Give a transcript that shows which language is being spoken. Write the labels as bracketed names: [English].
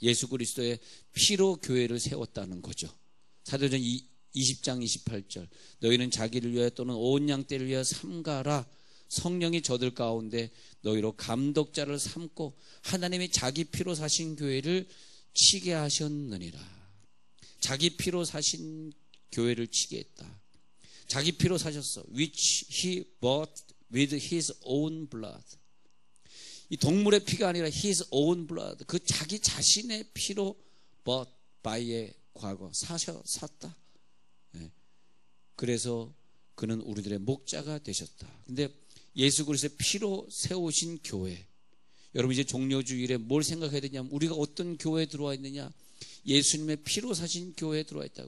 [Korean] 예수 그리스도의 피로 교회를 세웠다는 거죠. 사도전 20장 28절, 너희는 자기를 위하여 또는 온 양떼를 위하여 삼가라. 성령이 저들 가운데 너희로 감독자를 삼고 하나님이 자기 피로 사신 교회를 치게 하셨느니라. 자기 피로 사신 교회를 치게 했다. 자기 피로 사셨어. [English] Which he bought with his own blood. [Korean] 이 동물의 피가 아니라 [English] his own blood. [Korean] 그 자기 자신의 피로 bought by의 과거 샀다. 네. 그래서 그는 우리들의 목자가 되셨다. 근데 예수 그리스도의 피로 세우신 교회, 여러분 이제 종료주일에 뭘 생각해야 되냐면, 우리가 어떤 교회에 들어와 있느냐, 예수님의 피로 사신 교회에 들어와 있다.